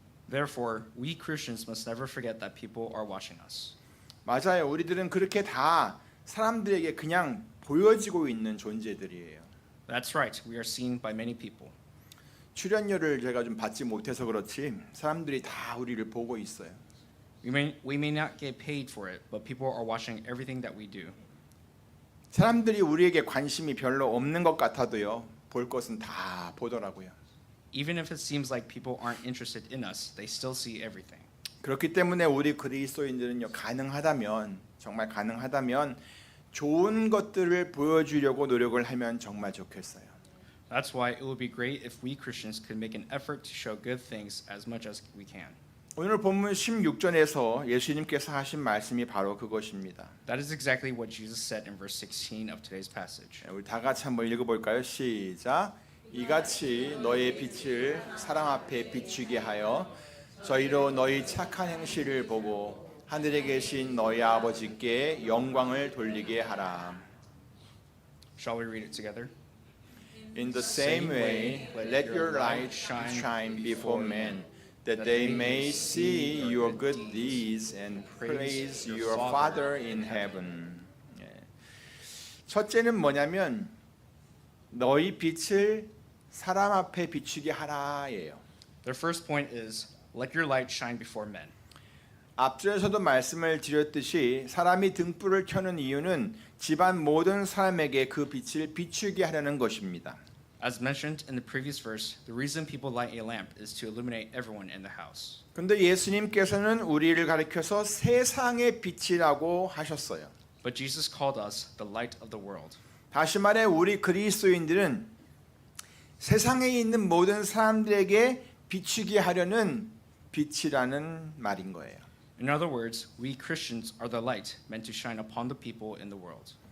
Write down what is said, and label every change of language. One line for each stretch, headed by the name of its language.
English: Therefore, we Christians must never forget that people are watching us.
Korean: 맞아요. 우리들은 그렇게 다 사람들에게 그냥 보여지고 있는 존재들이에요.
English: That's right. We are seen by many people.
Korean: 출연료를 제가 좀 받지 못해서 그렇지 사람들이 다 우리를 보고 있어요.
English: We may not get paid for it, but people are watching everything that we do.
Korean: 사람들이 우리에게 관심이 별로 없는 것 같아도요. 볼 것은 다 보더라고요.
English: Even if it seems like people aren't interested in us, they still see everything.
Korean: 그렇기 때문에 우리 그리스도인들은요. 가능하다면 정말 가능하다면 좋은 것들을 보여주려고 노력을 하면 정말 좋겠어요.
English: That's why it would be great if we Christians could make an effort to show good things as much as we can.
Korean: 오늘 본문 16절에서 예수님께서 하신 말씀이 바로 그것입니다.
English: That is exactly what Jesus said in verse 16 of today's passage.
Korean: 우리 다 같이 한번 읽어볼까요? 시작. 이같이 너의 빛을 사람 앞에 비추게 하여 저희로 너희 착한 행실을 보고 하늘에 계신 너희 아버지께 영광을 돌리게 하라.
English: Shall we read it together? In the same way, let your light shine before men, that they may see your good deeds and praise your Father in heaven.
Korean: 예. 첫째는 뭐냐면 너희 빛을 사람 앞에 비추게 하라예요.
English: Their first point is, let your light shine before men.
Korean: 앞줄에서도 말씀을 드렸듯이 사람이 등불을 켜는 이유는 집안 모든 사람에게 그 빛을 비추게 하려는 것입니다.
English: As mentioned in the previous verse, the reason people light a lamp is to illuminate everyone in the house.
Korean: 근데 예수님께서는 우리를 가리켜서 세상의 빛이라고 하셨어요.
English: But Jesus called us the light of the world.
Korean: 다시 말해 우리 그리스도인들은 세상에 있는 모든 사람들에게 비추게 하려는 빛이라는 말인 거예요.
English: In other words, we Christians are the light meant to shine upon the people in the world.